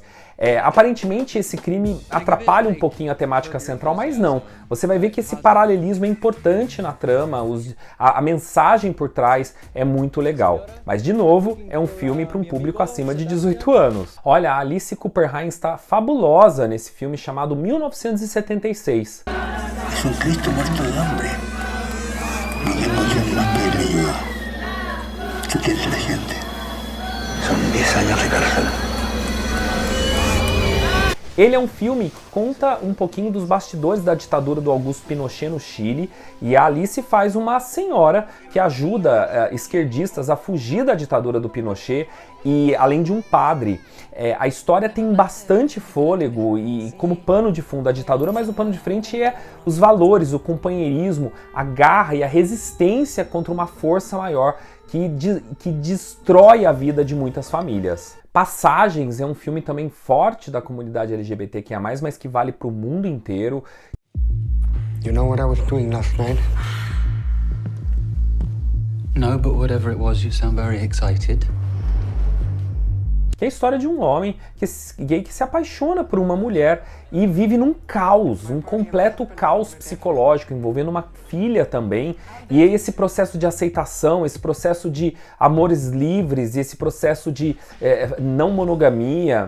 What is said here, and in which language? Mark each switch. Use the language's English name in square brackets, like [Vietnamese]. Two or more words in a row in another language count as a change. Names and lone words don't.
[Portuguese] Aparentemente esse crime atrapalha um pouquinho a temática central, mas não. Você vai ver que esse paralelismo é importante na trama, a mensagem por trás é muito legal. Mas, de novo, é um filme para um público acima de 18 anos. Olha, a Alice Cooper Hines está fabulosa nesse filme chamado 1976. [Spanish] Es un Cristo muerto de hambre. No tengo quien más pedirle ayuda. ¿Qué quiere la gente? 10 años de cárcel. [Portuguese] Ele é um filme que conta um pouquinho dos bastidores da ditadura do Augusto Pinochet no Chile, e a Alice faz uma senhora que ajuda esquerdistas a fugir da ditadura do Pinochet, e além de um padre. A história tem bastante fôlego e como pano de fundo a ditadura, mas o pano de frente é os valores, o companheirismo, a garra e a resistência contra uma força maior que destrói a vida de muitas famílias. Passagens é um filme também forte da comunidade LGBTQIA+, mas que vale para o mundo inteiro. [English] You know what I was doing last night? No, but whatever it was, you sound very excited. [Portuguese] Que é a história de um homem gay que se apaixona por uma mulher e vive num caos, um completo caos psicológico, envolvendo uma filha também. E aí esse processo de aceitação, esse processo de amores livres, esse processo de não monogamia.